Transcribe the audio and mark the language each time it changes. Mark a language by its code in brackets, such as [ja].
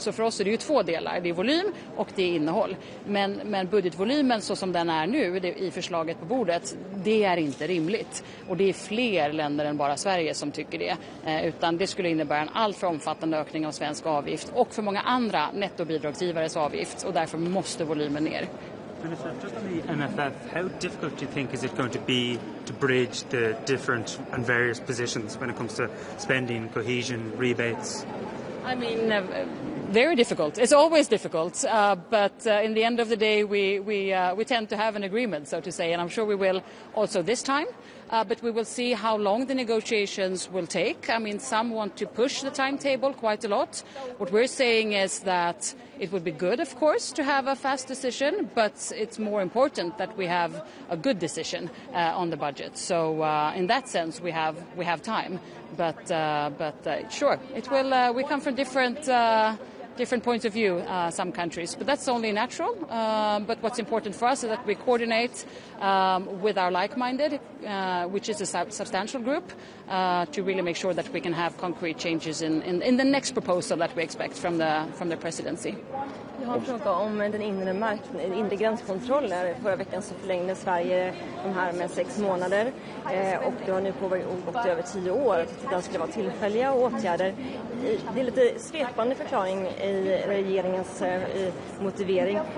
[sv] Så för oss är det ju två delar. Det är volym och det är innehåll. Men budgetvolymen så som den är nu i förslaget på bordet, det är inte rimligt. Och det är fler länder än bara Sverige som tycker det. Utan det skulle innebära en alltför omfattande ökning av svensk avgift och för många andra nettobidragsgivares avgift. Och därför måste volymen ner. [en] Minister, just on the MFF, how difficult do you think is it going to be to bridge the different and various positions when it comes to spending, cohesion, rebates? I mean, very difficult. It's always difficult, but in the end of the day, we tend to have an agreement, so to say, and I'm sure we will also this time. But we will see how long the negotiations will take. I mean, some want to push the timetable quite a lot. What we're saying is that it would be good, of course, to have a fast decision, but it's more important that we have a good decision on the budget. So in that sense, we have time. But sure, it will. We come from different points of view, some countries, but that's only natural. But what's important for us is that we coordinate with our like-minded, which is a substantial group, to really make sure that we can have concrete changes in the next proposal that we expect from the presidency. [sv] Jag har en fråga om den inre gränskontroller. Förra veckan så förlängde Sverige de här med 6 månader och det har nu gått över 10 år. Det skulle vara tillfälliga åtgärder. Det är lite svepande förklaring i regeringens motivering.